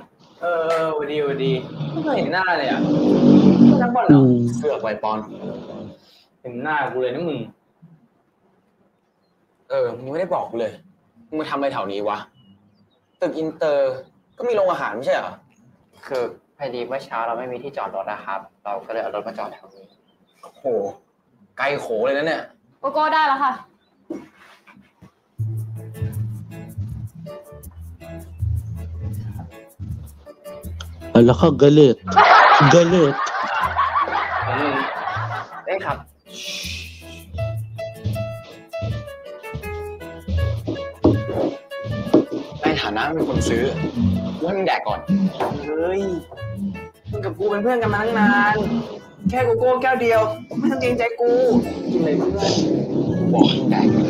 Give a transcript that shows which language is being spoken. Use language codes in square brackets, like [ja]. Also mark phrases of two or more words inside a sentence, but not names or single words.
[th] สวัสดีไม่เคยเห็นหน้าเลยอ่ะนักบอลเหรอเสือกไวปอนเห็นหน้ากูเลยนะมึงมึงไม่ได้บอกกูเลยมึงมาทำอะไรแถวนี้วะตึกอินเตอร์ก็มีโรงอาหารไม่ใช่เหรอ คือพอดีเมื่อเช้าเราไม่มีที่จอดรถนะครับเราก็เลยเอารถมาจอดแถวนี้ โอ้โหไกลโขเลยนะเนี่ย โกโก้ได้แล้วค่ะ [tl] Ala ka, galit. [th] ได้ครับในฐานะเป็นคนซื้อกูให้มึงแดกก่อนเฮ้ยมึงกับกูเป็นเพื่อนกันมาตั้งนานแค่โกโก้แก้วเดียวไม่ต้องเกรงใจกูกินเลยเพื่อนบอกให้มึงแดก